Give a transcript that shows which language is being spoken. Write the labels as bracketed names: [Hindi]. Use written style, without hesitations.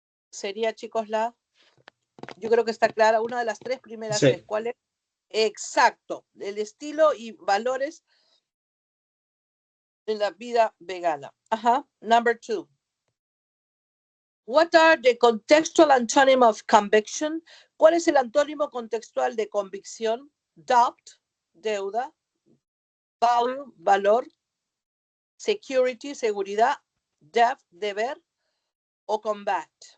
[Spanish] Sería, chicos, yo creo que está clara, una de las tres primeras Sí. es. ¿Cuál es? Exacto, el estilo y valores en la vida vegana. [English] Ajá, number 2. What are the contextual antonym of conviction? [Spanish] ¿Cuál es el antónimo contextual de convicción? [English] Doubt, deuda. Value, valor. Security, seguridad. Debt, deber. O combat.